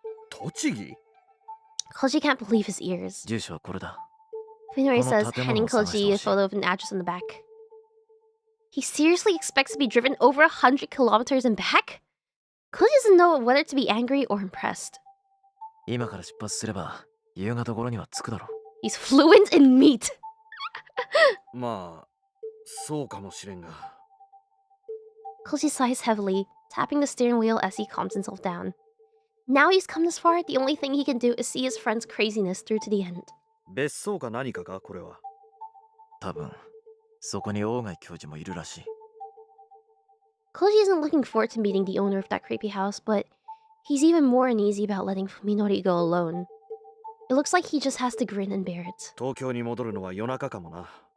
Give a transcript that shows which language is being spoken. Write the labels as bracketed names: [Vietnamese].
[Japanese] 栃木？ [English] Koji can't believe his ears. [Japanese] 住所はこれだ。 [English] Fuminori says, handing Koji a photo of an address on the back. He seriously expects to be driven over 100 kilometers and back? Koji doesn't know whether to be angry or impressed. [Japanese] 今から出発すれば夕方頃には着くだろう。 [English] He's fluent in meat. [Japanese] まあ、そうかもしれんが。 [English] Koji sighs heavily, tapping the steering wheel as he calms himself down. Now he's come this far, the only thing he can do is see his friend's craziness through to the end. [Japanese] 別荘か何かか、これは。多分そこに𝐒𝐚𝐥教授もいるらしい。 [English] Koji isn't looking forward to meeting the owner of that creepy house, but he's even more uneasy about letting Fuminori go alone. It looks like he just has to grin and bear it. [Japanese] 東京に戻るのは夜中かもな。